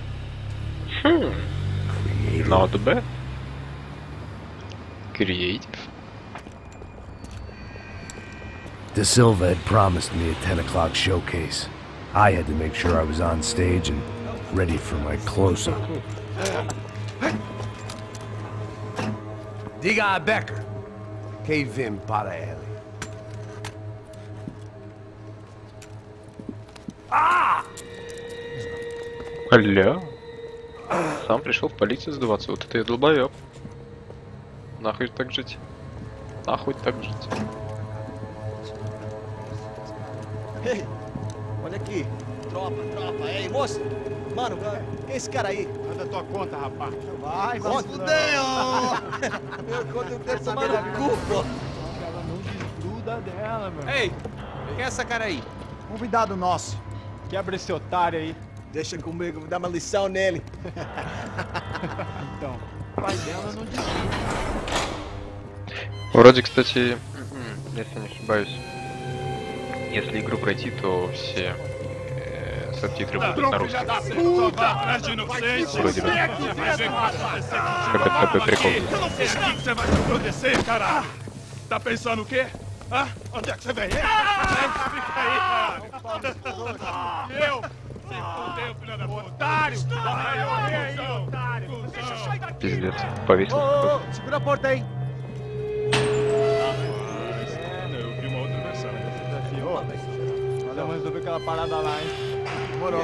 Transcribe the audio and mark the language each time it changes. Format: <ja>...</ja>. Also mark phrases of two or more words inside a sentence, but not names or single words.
<en>Creative? Not bad. Creative. De Silva had promised me a 10 o'clock showcase. I had to make sure I was on stage and ready for my close-up.</en> <pt>Diga a Becker. Que vim para ele.</pt> <ru>Аля. Сам пришел в полицию сдаваться. Вот это я долбоёб. Нахуй так жить. Нахуй так жить.</ru> <pt>Ei, olha aqui. Tropa. Ei, moço. Mano, quem é esse cara aí? Manda tua conta, rapaz. Vai, fudeu! Meu conta deve tomar no cu, pô. Ela não desgruda dela, meu. Ei, quem é essa cara aí? Convidado nosso. Quebra esse otário aí. Deixa comigo, vou dar uma lição nele. Então, o pai dela não desgruda.</pt> <ru>Вроде, кстати, если не ошибаюсь, если игру пройти, то все субтитры будут на русском. Вроде бы. Как это такой прикол.</ru> <pt>Você vai se proteger, cara? Tá pensando o quê? Hã? Onde é que você vem? Fica aí, cara. Eu? Se fudeu, filho da puta. Otário! Aí, otário! Deixa eu sair daqui!</pt> <ru>Пиздец. Повесил.</ru> <pt>Segura a porta aí. Eu vi uma outra versão. Valeu, mas resolver aquela parada lá, hein? Demorou.</pt>